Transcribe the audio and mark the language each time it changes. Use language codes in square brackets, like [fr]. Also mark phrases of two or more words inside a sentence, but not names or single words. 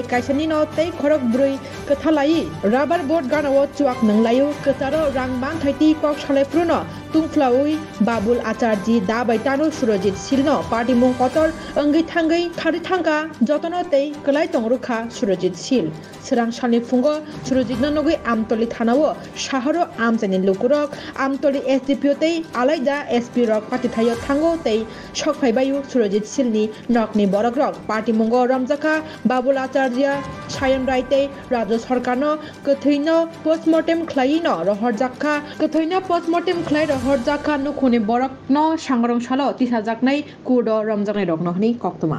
[trp] kaisani no tei khorok brui kathalai rubber board ganawo chuak nanglayu kataro rangbang thaiti kok shalai pruno tungflaui babul acharji dabai tanu surojit silno party mong kotor angai thangai thari thangka jotono tei kalai tongrukha surojit sil serang shali fungo surojit nanogui আমতলি থানাও শহরও আমজানি লুকুরক আমতলি এসডিপিও তেই আলাইদা এসপি রক পাতি থাইও থাঙ্গো তেই সকফাইবায়ু সুরজিৎ সিলনি নকনি বরগ্রক পার্টি মঙ্গ রমজাকা বাবুল আচার্য সায়ন রাইতে রাজ্য সরকারনো কথৈন পোস্টমর্টেম খ্লাইন রহরজাকা কথৈন পোস্টমর্টেম খ্লাই রহরজাকা নখনি বরক ন সাংরং সাল তিসা জাকনাই কুড রমজাকনাই রকনহনি কক্তমা